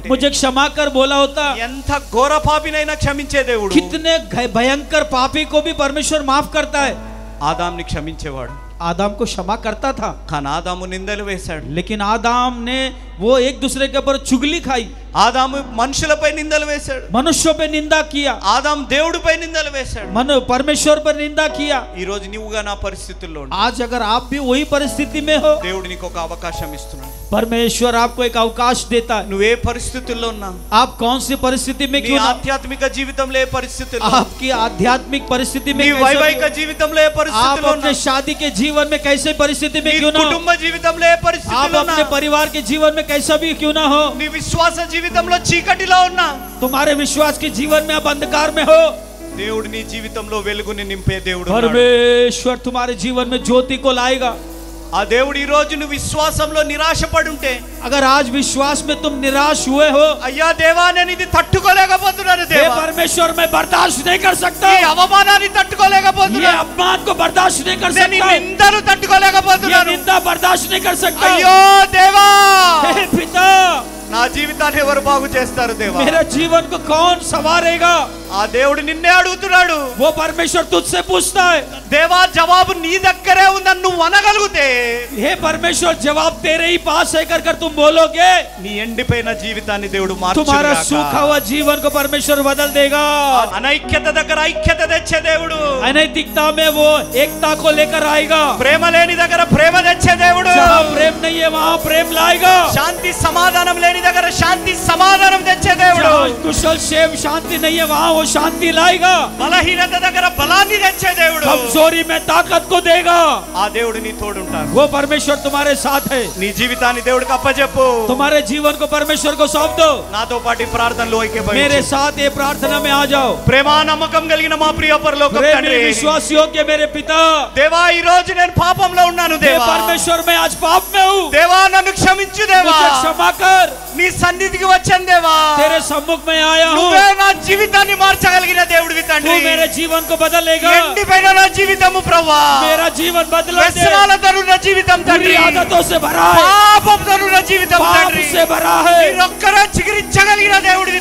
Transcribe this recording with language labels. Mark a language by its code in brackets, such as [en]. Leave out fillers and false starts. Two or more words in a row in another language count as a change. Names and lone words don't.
[hi] मुझे क्षमा कर बोला होता, [te] ఎంత ఘోర పాపినైనా క్షమించే దేవుడు [hi] कितने भयंकर पापी को भी परमेश्वर माफ करता है। [te] ఆదాంని క్షమించేవాడు, [hi] आदम को क्षमा करता था, [te] కానీ ఆదాము నిందలు వేశాడు. [hi] लेकिन आदम ने वो एक दूसरे के ऊपर चुगली खाई, [te] ఆదాము మనుషులపై నిందలు వేశాడు, [hi] मनुष्यों पे निंदा किया, [te] ఆదాం దేవుడిపై నిందలు వేశాడు. [hi] परमेश्वर पर निंदा किया। [te] ఈ రోజు నీవుగా నా పరిస్థితుల్లో ఉండు. [hi] आज अगर आप भी वही परिस्थिति में हो, [te] దేవుడు నీకు ఒక అవకాశం ఇస్తున్నాడు. [hi] परमेश्वर आपको एक अवकाश देता है। [te] నువ్వే పరిస్థితుల్లో ఉన్నా, [hi] आप कौन सी परिस्थिति में [te] నీ [hi] क्यों ना, [te] ఆధ్యాత్మిక జీవితంలో ఏ పరిస్థితుల్లో, [hi] आपकी आध्यात्मिक परिस्थिति में [te] నీ [hi] कैसे [te] వైవాహిక [hi] भी हो, [te] జీవితంలో ఏ [hi] आप [te] పరిస్థితుల్లో [hi] अपने [te] ఉన్నా, [hi] शादी के जीवन में कैसे परिस्थिति में [te] నీ [hi] क्यों ना हो, [te] కుటుంబ జీవితంలో ఏ [hi] आप [te] పరిస్థితుల్లో [hi] अपने [te] ఉన్నా, [hi] परिवार के जीवन में कैसा भी क्यों ना हो, [te] నీ విశ్వాస జీవితంలో చీకటిలో ఉన్నా, [hi] तुम्हारे विश्वास के जीवन में आप अंधकार में हो, [te] దేవుడు నీ జీవితంలో వెలుగుని నింపే దేవుడు ఉన్నాడు. [hi] परमेश्वर तुम्हारे जीवन में ज्योति को लाएगा। [te] ఆ దేవుడు ఈ రోజు నువ్వు విశ్వాసంలో నిరాశపడి ఉంటే, [hi] अगर आज विश्वास में तुम निराश हुए हो, [te] అయ్యా దేవా నేను ఇది తట్టుకోలేకపోతున్నాను [hi] हे [te] దేవా, [hi] परमेश्वर मैं बर्दाश्त नहीं कर सकता, [te] ఈ అవమానాన్ని [hi] ये [te] తట్టుకోలేకపోతున్నాను, [hi] अपमान को बर्दाश्त नहीं कर [te] నేను ఈ [hi] सकता, [te] నిందను [hi] ये [te] తట్టుకోలేకపోతున్నాను. [hi] निंदा बर्दाश्त नहीं कर सकता। [te] అయ్యో దేవా [hi] हे पिता [te] నా జీవితాన్ని ఎవరు బాగు చేస్తారు దేవా? [hi] मेरे जीवन को कौन संवारेगा? [te] ఆ దేవుడు నిన్నే అడుగుతున్నాడు. [hi] वो परमेश्वर तुझसे पूछता है। [te] దేవా జవాబు నీ దగ్గరే ఉందని నువ్వు అనగలిగితే, [hi] हे परमेश्वर जवाब तेरे ही पास है कर तुम बोलोगे, [te] నీ ఎండిపోయిన జీవితాన్ని దేవుడు [hi] तुम्हारा [te] మార్చుగాక. [hi] सूखा हुआ जीवन को परमेश्वर बदल देगा। [te] అనైక్యత దగ్గర ఐక్యత తెచ్చే దేవుడు, [hi] अनैतिकता में वो एकता को लेकर आएगा। [te] ప్రేమ లేని దగ్గర ప్రేమ తెచ్చే దేవుడు, [hi] जहाँ प्रेम नहीं है वहाँ प्रेम लाएगा। [te] శాంతి సమాధానం లేని దగ్గర శాంతి సమాధానం తెచ్చే దేవుడు, [hi] जहाँ कुशल क्षेम शांति नहीं है वहाँ वो शांति लाएगा। [te] బలహీనత దగ్గర బలాన్ని తెచ్చే దేవుడు, [hi] कमजोरी में ताकत को देगा। [te] ఆ దేవుడు నీ తోడుంటాడు. [hi] वो परमेश्वर तुम्हारे साथ है। [te] నీ జీవితాన్ని దేవుడికి అప్పచెప్పు. [hi] तुम्हारे जीवन को परमेश्वर को सौंप दो। [te] నాతో పాటు ఈ ప్రార్థనలో [hi] मेरे [te] ఐక్యపడి [hi] साथ ये प्रार्थना में आ जाओ। [te] ప్రేమ నమ్మకం కలిగిన మా ప్రియ పరలోకపు [hi] प्रेमी [te] తండ్రి, [hi] विश्वास योग्य मेरे पिता, [te] దేవా ఈ రోజు నేను పాపంలో ఉన్నాను [hi] हे [te] దేవా. [hi] परमेश्वर मैं आज पाप में हूँ, [te] దేవా నన్ను క్షమించు దేవా. [hi] मुझे क्षमा कर। [te] నీ సన్నిధికి వచ్చాను దేవా. [hi] तेरे सम्मुख में आया हूँ, [te] నువ్వే నా జీవితాన్ని మార్చగలిగిన దేవుడివి [hi] तू [te] తండ్రి. [hi] मेरे जीवन को बदलेगा। [te] ఎండిపోయిన నా జీవితము ప్రభువా, [hi] मेरा जीवन बदला दे। [te] వ్యసనాలతో ఉన్న జీవితం [hi] बुरी [te] తండ్రి, [hi] आदतों से भरा है, [te] పాపంతో ఉన్న జీవితం [hi] पाप [te] తండ్రి, [hi] से भरा है। [te] మీరొక్కరే చిగురించగలిగిన దేవుడివి